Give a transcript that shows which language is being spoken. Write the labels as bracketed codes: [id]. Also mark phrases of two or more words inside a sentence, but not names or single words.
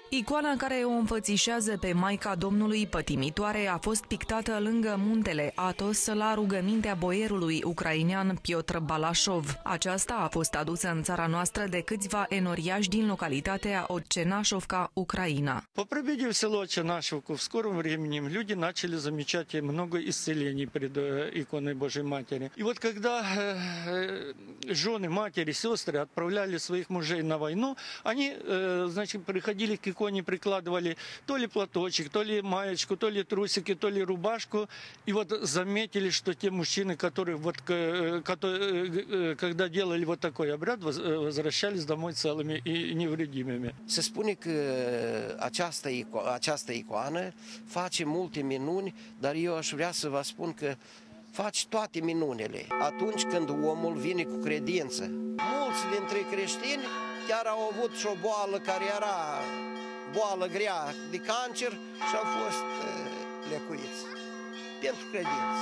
[ro] Icoana care o înfățișează pe Maica Domnului pătimitoare a fost pictată lângă muntele Atos la rugămintea boierului ucrainean Piotr Balasov. Aceasta a fost adusă în țara noastră de câțiva enoriași din localitatea Ocenașovca, Ucraina. [ru] По прибытии в село Оченашевку в скором времени люди начали замечать много исцелений пред иконой Божьей Матери. И вот когда жены, матери, сестры отправляли своих мужей на войну, они, значит, приходили к иконе, прикладывали то ли платочек, то ли маечку, то ли трусики, то ли рубашку. И вот заметили, что те мужчины, которые вот, когда делали вот такой обряд, возвращались домой целыми и невредимыми. [ro] Se spune că această icoană face multe minuni, dar eu aș vrea să vă spun că face toate minunile atunci când omul vine cu credință. Mulți dintre creștini chiar au avut și o boală care era boală grea de cancer și au fost lecuiți pentru credință.